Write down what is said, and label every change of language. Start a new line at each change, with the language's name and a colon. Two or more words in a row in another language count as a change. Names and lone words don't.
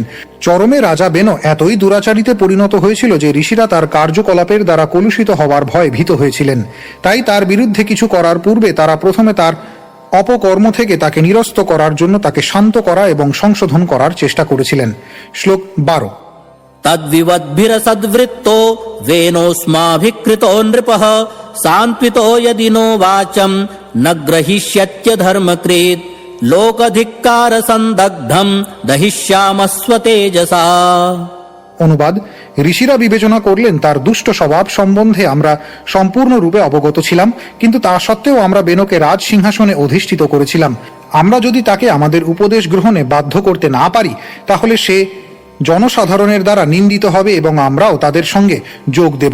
Bangla: চরমে রাজা বেন এতই দুরাচারিতে পরিণত হয়েছিল যে ঋষিরা তার কার্যকলাপের দ্বারা কলুষিত হওয়ার ভয়ে ভীত হয়েছিলেন। তাই তার বিরুদ্ধে কিছু করার পূর্বে তারা প্রথমে তার অপকর্ম থেকে তাকে নিরস্ত করার জন্য তাকে শান্ত করা এবং সংশোধন করার চেষ্টা করেছিলেন। শ্লোক 12।
Sanskrit: तद्विवद्भिरसद्वृत्तो वेनोऽस्माभिकृतो नृपः सान्त्वितो यदि नो वाचं न ग्रहीष्यत्य धर्मकृत् लोकधिक्कारसन्दग्धं दहिष्यामस्वतेजसा।
Bangla: অনুবাদ: ঋষিরা বিবেচনা করলেন তার দুষ্ট স্বভাব সম্বন্ধে আমরা সম্পূর্ণরূপে অবগত ছিলাম, কিন্তু তা সত্ত্বেও আমরা বেনকে রাজ সিংহাসনে অধিষ্ঠিত করেছিলাম। আমরা যদি তাকে আমাদের উপদেশ গ্রহণে বাধ্য করতে না পারি, তাহলে সে জনসাধারণের দ্বারা নিন্দিত হবে এবং আমরাও তাদের সঙ্গে যোগ দেব।